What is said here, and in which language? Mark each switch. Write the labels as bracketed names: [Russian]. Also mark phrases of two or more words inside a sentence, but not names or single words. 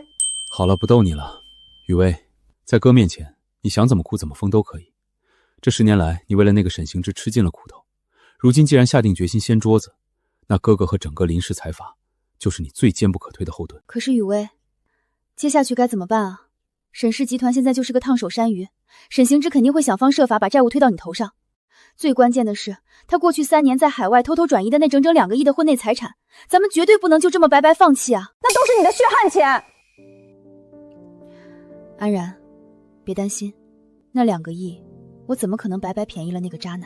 [Chinese] 好了，不逗你了，雨薇，在哥面前，你想怎麼哭怎麼瘋都可以。這10年來，你為了那個沈行之吃盡了苦頭，如今既然下定決心掀桌子，那哥哥和整個林氏財閥就是你最堅不可推的後盾。可是雨薇，接下去該怎麼辦啊？沈氏集團現在就是個燙手山芋，沈行之肯定會想方設法把債務推到你頭上。最關鍵的是，他過去3年在海外偷偷轉移的那整整2個億的婚內財產，咱們絕對不能就這麼白白放棄啊！那都是你的血汗錢。安然，別擔心，那2個億，我怎麼可能白白便宜了那個渣男？